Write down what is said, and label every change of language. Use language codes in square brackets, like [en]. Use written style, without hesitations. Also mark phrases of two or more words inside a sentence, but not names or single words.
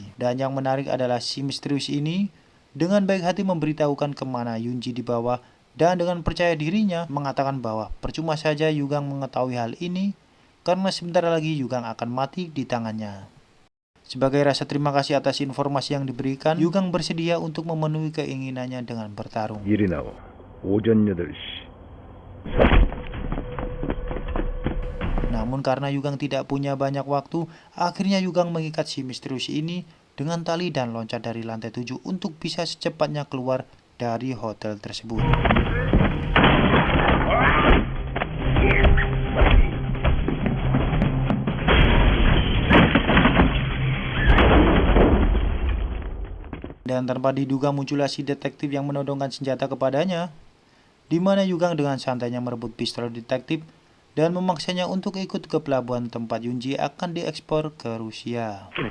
[id] Dan yang menarik adalah si misterius ini dengan baik hati memberitahukan kemana Yunji dibawa dan dengan percaya dirinya mengatakan bahwa percuma saja Yugang mengetahui hal ini karena sebentar lagi Yugang akan mati di tangannya. Sebagai rasa terima kasih atas informasi yang diberikan, Yugang bersedia untuk memenuhi keinginannya dengan bertarung. [ko] 일이 나와. 오전 8시. [id] Namun karena Yugang tidak punya banyak waktu, akhirnya Yugang mengikat si misterius ini dengan tali dan loncat dari lantai 7 untuk bisa secepatnya keluar dari hotel tersebut. Dan tanpa diduga muncullah si detektif yang menodongkan senjata kepadanya, di mana Yugang dengan santainya merebut pistol detektif dan memaksanya untuk ikut ke pelabuhan tempat Yunji akan diekspor ke Rusia.